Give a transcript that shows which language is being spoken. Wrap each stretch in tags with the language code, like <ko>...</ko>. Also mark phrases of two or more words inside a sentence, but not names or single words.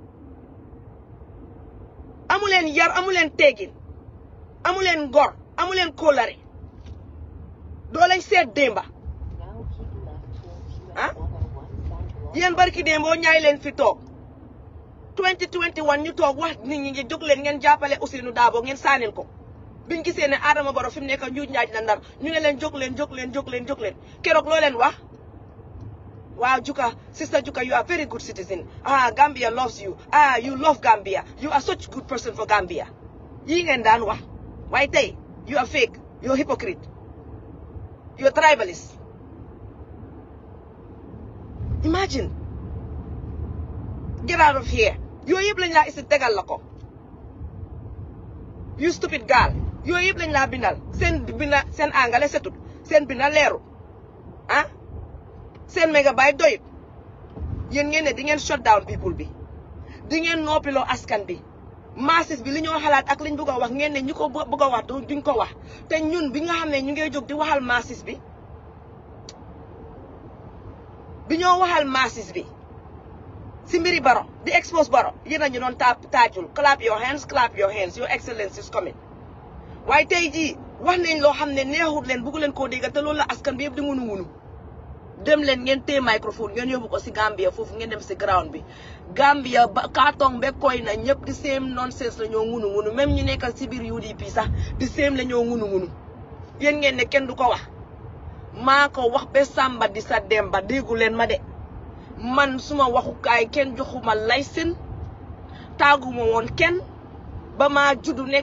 <wo>amuleen yar amuleen teggin amuleen ngor amuleen kóolare doo leen seet démba ah yéen barki démboo ñaay leen fi toog 2021 ñu toog wax nit ñi ngi jóg leen ngeen jàppale Ousseynou Dabo ngeen saanil ko biñ gisee ne Adama Barrow fi mu nekk njuuj njaaj na ndar ñu ne leen jóg leen keroog loo leen wax wow</wo> <en>Juka sister Juka you are very good citizen Gambia loves you you love Gambia you are such good person for Gambia</en> <wo>yii ngeen daan wax waaye tey</wo> <en>you are fake you are hypocrite you are tribalist imagine get out of here</en> <wo>yooyu yëpp lañ laa isi tegal la ko</wo> <en>you stupid girl</en> <wo>yooyu yëpp lañ laa bindal seen angale setut seen binda leeru seen mégabyte doyut yéen ngeen ne di ngeen</wo> <en>shut down people</en> <wo>bi di ngeen noppiloo askan bi masses bi li ñoo xalaat ak liñ bëgg a wax ngeen ne ñu ko bëgg a wax duñ ko wax te ñun bi nga xam ne ñu ngay jóg di waxal masses bi ñoo waxal masses bi si mbiri Barrow di expose Barrow yéen a ñu doon taajul</wo> <en>clap your hands your excellence is coming</en> <wo>waaye tey jii wax nañ loo xam ne neexut leen bëggu leen koo dégg te loolu la askan bi yëpp di ngunu dem leen ngeen téye microphone ngeen yóbbu ko si Gambia foofu ngeen dem si ground bi Gambia ba kaatong be koy na ñëpp di</wo> <en>same nonsense</en> <wo>la ñoo ngunu même ñu nekkal si biir UDP sax di same la ñoo ngunu yéen ngeen ne kenn du ko wax maa ko wax ba Samba di sa Demba déggu leen ma de man suma waxukaay kenn joxuma licence taaguma woon kenn ba maa juddu nekk</wo>